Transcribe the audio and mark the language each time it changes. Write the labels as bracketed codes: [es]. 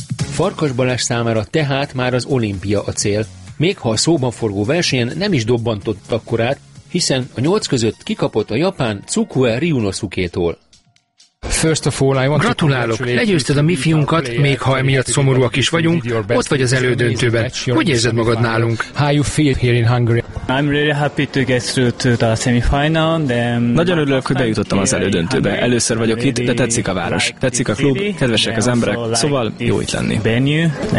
[hu] Farkas Balázs számára tehát már az olimpia a cél. Még ha a szóban forgó versenyen nem is dobbantott akkorát, hiszen a nyolc között kikapott a japán Tsukue Ryunosuke-tól. Gratulálok! Legyőzted a mi fiunkat, még ha emiatt szomorúak is vagyunk, ott vagy az elődöntőben. Hogy érzed magad nálunk? [en] How you feel here in Hungary? I'm really happy to get through to the semifinal. [hu] Nagyon örülök, hogy bejutottam az elődöntőbe. Először vagyok itt, de tetszik a város. Tetszik a klub, kedvesek az emberek, szóval jó itt lenni.